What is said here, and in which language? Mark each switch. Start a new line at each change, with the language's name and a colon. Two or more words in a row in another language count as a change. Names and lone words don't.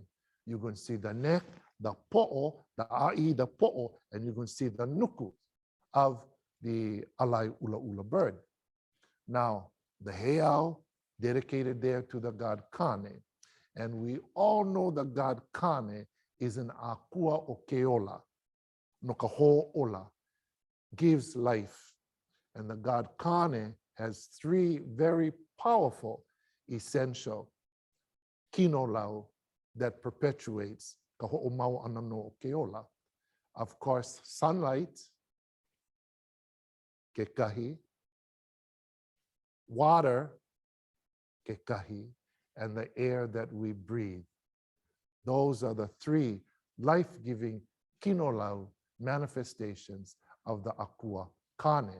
English: You're going to see the neck, the po'o, the a'i, the po'o, and you're going to see the nuku of the alai ula bird. Now, the heiau dedicated there to the god Kane, and we all know the god Kane is an
Hawaiian: akua o keola, no ka ho'ola,
English: gives life. And the god Kane has three very powerful, essential kinolau that perpetuates
Hawaiian: ka ho'omau ana no keola.
English: Of course, sunlight, kekahi, water, kekahi, and the air that we breathe. Those are the three life-giving kinolau manifestations of the akua Kane.